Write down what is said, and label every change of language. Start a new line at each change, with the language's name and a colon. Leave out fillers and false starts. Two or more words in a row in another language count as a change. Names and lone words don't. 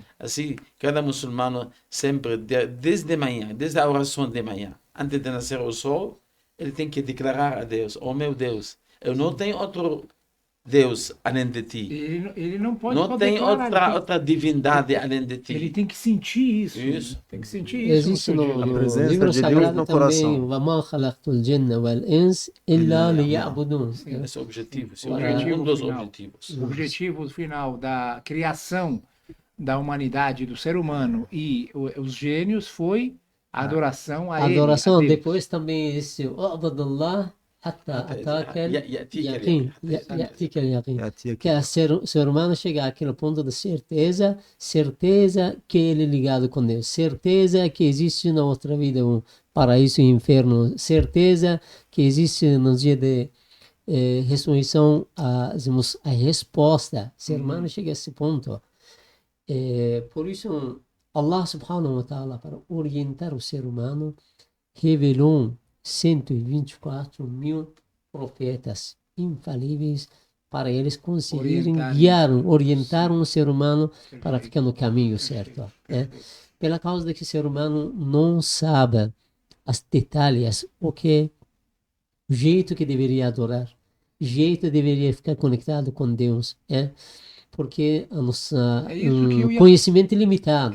Portuguese: Assim, cada muçulmano sempre, desde manhã, desde a oração de manhã, antes de nascer o sol, ele tem que declarar a Deus: oh meu Deus, eu não tenho outro Deus além de ti. Ele não pode Não tem outra divindade além de ti. Ele tem que sentir isso. Isso. Né? Tem que sentir isso. Existe no presença livro de Deus sagrado no também, coração.
Arabic: وَمَا خَلَقْتُ الْجِنَّ وَالْإِنسَ إِلَّا لِيَعْبُدُونَ.
Portuguese: Esse é o objetivo. Esse é Objetivo um dos final. objetivos. O objetivo final da criação da humanidade, do ser humano e os gênios foi a adoração a ele. Adoração, a Deus. depois também existe o Abdullah حتى
Arabic: يأتيك يقين اليقين. يأتيك اليقين. يأتيك
Portuguese: Que o ser humano chega àquele ponto de certeza que ele é ligado com Deus, certeza que existe na outra vida um paraíso e um inferno, certeza que existe no dia de ressurreição a resposta. O ser humano chega a esse ponto. Por isso,
Arabic: الله سبحانه وتعالى,
Portuguese: para orientar o ser humano, revelou 124 mil profetas infalíveis para eles conseguirem orientar um ser humano para ficar no caminho certo. Né? Pela causa de que o ser humano não sabe os detalhes, o jeito que deveria adorar, o jeito que deveria ficar conectado com Deus, porque a nossa conhecimento é limitado.